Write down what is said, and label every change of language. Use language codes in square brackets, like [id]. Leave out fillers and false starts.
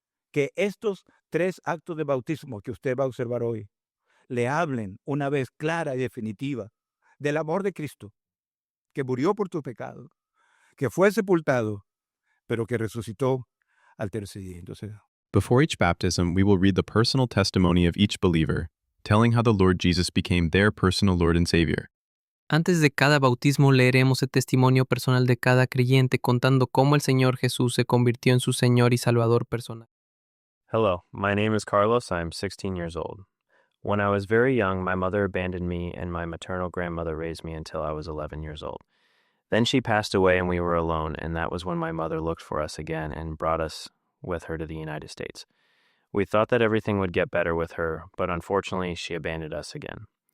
[es] Que estos 3 actos de bautismo que usted va a observar hoy le hablen una vez clara y definitiva del amor de Cristo, que murió por tus pecados, que fue sepultado, pero que resucitó al tercer día. Entonces, [en] Before each baptism, we will read the personal testimony of each believer, telling how the Lord Jesus became their personal Lord and Savior. [es] Antes de cada bautismo leeremos el testimonio personal de cada creyente contando cómo el Señor Jesús se convirtió en su Señor y Salvador personal. [en] Hello, my name is Carlos. I'm 16 years old. When I was very young, my mother abandoned me and my maternal grandmother raised me until I was 11 years old. Then she passed away and we were alone, and that was when my mother looked for us again and brought us with her to the United States. We thought that everything would get better with her, but unfortunately she abandoned us again.